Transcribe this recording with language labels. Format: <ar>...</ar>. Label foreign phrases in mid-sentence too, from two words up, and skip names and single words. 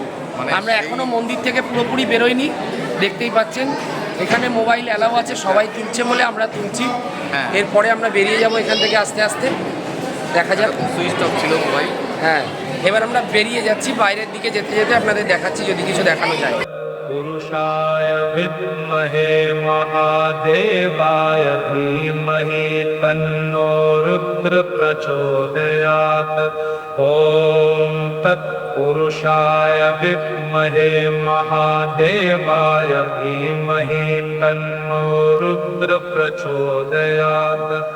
<bn>আমরা এখনো মন্দির থেকে পুরোপুরি বেরোইনি, দেখতেই পাচ্ছেন এখানে মোবাইল অ্যালাউ আছে, সবাই তুলছে বলে আমরা তুলছি। এরপরে আমরা বেরিয়ে যাব এখান থেকে আস্তে আস্তে, দেখা যাক। সুইচ অফ ছিল মোবাইল। হ্যাঁ, এবার আমরা বেরিয়ে যাচ্ছি, বাইরের দিকে যেতে যেতে আপনাদের দেখাচ্ছি যদি কিছু দেখানো যায়।</bn> <sa>पुरुषाय विद्महे महादेवाय धीमहि तन्नो रुद्र प्रचोदयात्। ॐ तत्पुरुषाय विद्महे महादेवाय धीमहि तन्नो रुद्र प्रचोदयात्।</sa>